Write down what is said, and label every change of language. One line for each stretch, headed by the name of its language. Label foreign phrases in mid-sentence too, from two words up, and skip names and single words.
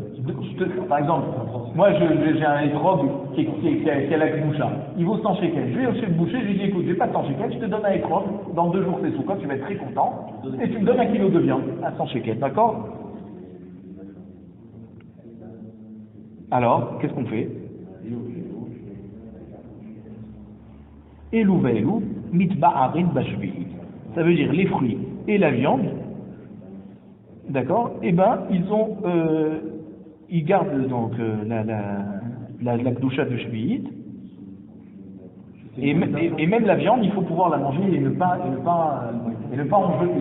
French: Par exemple, moi j'ai un hétrog qui a la Kedusha. Il vaut 100 shekels. Je vais chez le boucher, je lui dis écoute, j'ai pas de 100 shekels, je te donne un hétrog. Dans 2 jours c'est sous quoi, tu vas être très content. Et tu me donnes 1 kilo de viande à 100 shekels. D'accord? Alors, qu'est-ce qu'on fait?
Hebrew: אלו ואלו מתבערין בשביעית.
French: Ça veut dire les fruits et la viande, d'accord? Eh ben, ils gardent donc la Kedusha de Shvi'it, et même la viande, il faut pouvoir la manger et ne pas en jeter.